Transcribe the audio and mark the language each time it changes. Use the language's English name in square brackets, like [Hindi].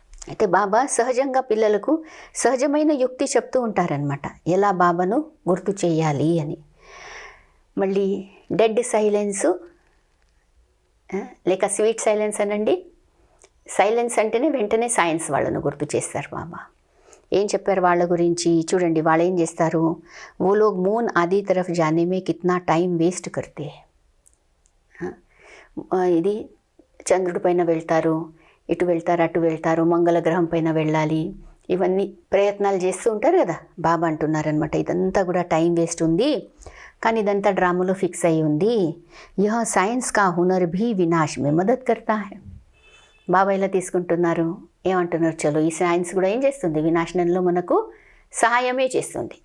[Telugu] అయితే బాబా సహజంగా పిల్లలకు సహజమైన యుక్తి చెప్తూ ఉంటారనమాట, ఎలా బాబాను గుర్తు చేయాలి అని. మళ్ళీ డెడ్ సైలెన్సు లేక స్వీట్ సైలెన్స్ అనండి. సైలెన్స్ అంటేనే వెంటనే సైన్స్ వాళ్ళను గుర్తు చేస్తారు బాబా. ఏం చెప్పారు వాళ్ళ గురించి చూడండి, వాళ్ళు ఏం చేస్తారు, [Hindi] वो लोग मून आदि तरफ जाने में कितना टाइम वेस्ट करते हैं. [Telugu] ఇది చంద్రుడి పైన వెళ్తారు, ఇటు వెళ్తారు అటు వెళ్తారు, మంగళగ్రహం పైన వెళ్ళాలి, ఇవన్నీ ప్రయత్నాలు చేస్తూ ఉంటారు కదా. బాబా అంటున్నారనమాట, ఇదంతా కూడా టైం వేస్ట్ ఉంది, కానీ ఇదంతా డ్రామాలో ఫిక్స్ అయ్యి ఉంది. [Hindi] యహ సైన్స్ కా హునర్ భీ వినాశ్ మే మదద్ కర్తా హై. [Telugu] బాబా ఇలా తీసుకుంటున్నారు, ఏమంటున్నారు, చలో ఈ సైన్స్ కూడా ఏం చేస్తుంది, వినాశనంలో మనకు సహాయమే చేస్తుంది.